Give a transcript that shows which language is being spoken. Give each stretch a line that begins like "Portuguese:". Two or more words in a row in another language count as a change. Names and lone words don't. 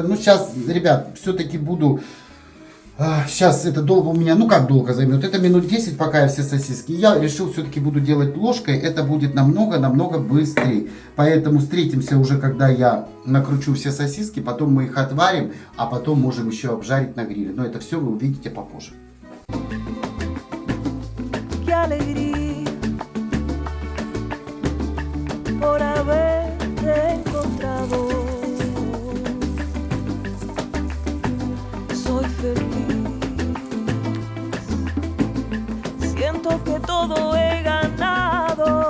Russian: Ну, сейчас, ребят, все-таки буду... Сейчас это долго у меня, ну как долго займет, это минут 10, пока я все сосиски. Я решил все-таки буду делать ложкой, это будет намного быстрее. Поэтому встретимся уже, когда я накручу все сосиски, потом мы их отварим, а потом можем еще обжарить на гриле. Но это все вы увидите попозже.
Spanish: Qué alegría por haberte encontrado. Soy feliz. Siento que todo he ganado.